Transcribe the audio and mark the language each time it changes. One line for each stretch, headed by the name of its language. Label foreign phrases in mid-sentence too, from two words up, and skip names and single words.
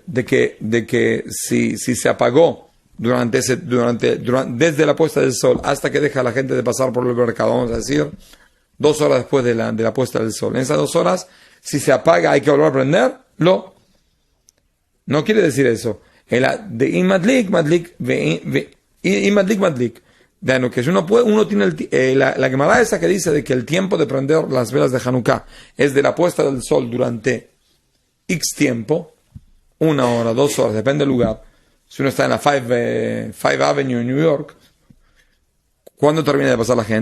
Spanish: De que si se apagó desde la puesta del sol hasta que deja a la gente de pasar por el mercado, vamos a decir, 2 horas después de la puesta del sol. En esas 2 horas si se apaga hay que volver a prender, no quiere decir eso.
Hebrew: De imadlik, madlik, imadlik, madlik.
Spanish: De que uno tiene la Gemara esa que dice de que el tiempo de prender las velas de Hanukkah es de la puesta del sol durante X tiempo, 1 hora, 2 horas, depende del lugar. Si uno está en la 5 Avenue en New York, ¿cuándo termina de pasar la gente?